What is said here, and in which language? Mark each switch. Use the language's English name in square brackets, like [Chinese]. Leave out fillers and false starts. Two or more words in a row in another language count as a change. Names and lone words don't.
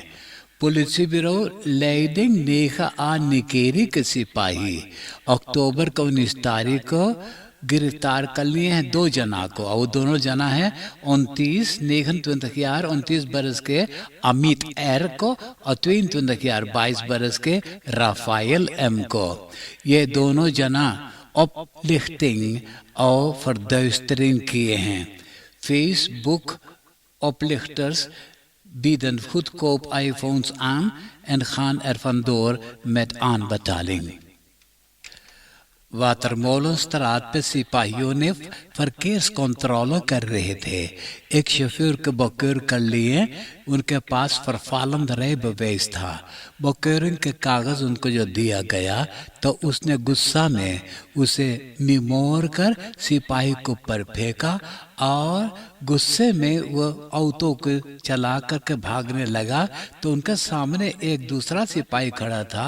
[Caribbean Hindustani] पुलिस ब्यूरो लेडिंग नेखा आ निकेरी के सिपाही अक्टूबर को 19 तारीख को गिरफ्तार कर लिए हैं 2 जना को, और वो दोनों जना हैं 29 बरस के अमित एर को और 22 बरस के राफाइल एम को। ये दोनों जना अपलिफ्टिंग और verduistering किए हैं। [Dutch] फेसबुक oplichters bieden goedkoop iPhones aan en gaan er vandoor met aanbetaling। [Caribbean Hindustani] वाटरमोलेनstraat पे सिपाहियों ने verkeerscontrole कर रहे थे। एक शोफर को बकौर कर लिए, उनके पास [Dutch] vervalend rijbewijs [Caribbean Hindustani] था। बकौरिंग के कागज उनको जो दिया गया तो उसने गुस्सा में उसे निमोड़ कर सिपाही को ऊपर फेंका और गुस्से में वो ऑटो को चला करके भागने लगा तो उनके सामने एक दूसरा सिपाही खड़ा था।